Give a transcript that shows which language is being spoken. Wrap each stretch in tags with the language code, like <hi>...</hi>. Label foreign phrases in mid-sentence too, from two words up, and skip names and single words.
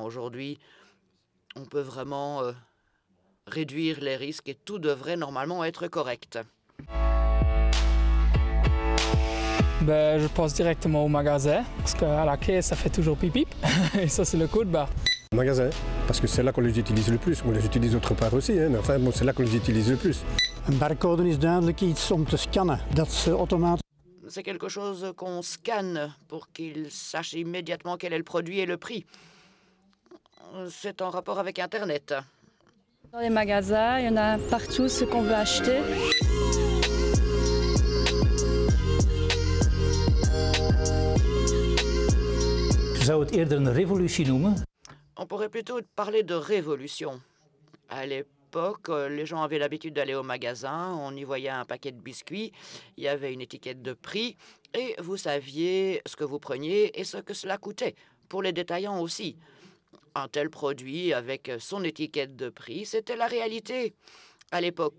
<fr>Aujourd'hui, on peut vraiment réduire les risques et tout devrait normalement être correct. Ben, je pense directement au magasin, parce qu'à la caisse, ça fait toujours pip-pip. Et ça, c'est le code barre. Magasin, parce que c'est là qu'on les utilise le plus. On les utilise autre part aussi, hein, mais enfin, bon, c'est là qu'on les utilise le plus.</fr> <nl>Een barcode is duidelijk iets om te scannen. Dat is automatisch.</nl> <fr>C'est quelque chose qu'on scanne pour qu'il sache immédiatement quel est le produit et le prix. C'est en rapport avec Internet. Dans les magasins, il y en a partout ce qu'on veut acheter.</fr> <nl>Zou het eerder een revolutie noemen?</nl> <fr>On pourrait plutôt parler de révolution. À l'époque, les gens avaient l'habitude d'aller au magasin, on y voyait un paquet de biscuits, il y avait une étiquette de prix et vous saviez ce que vous preniez et ce que cela coûtait. Pour les détaillants aussi. Un tel produit avec son étiquette de prix, c'était la réalité à l'époque.</fr>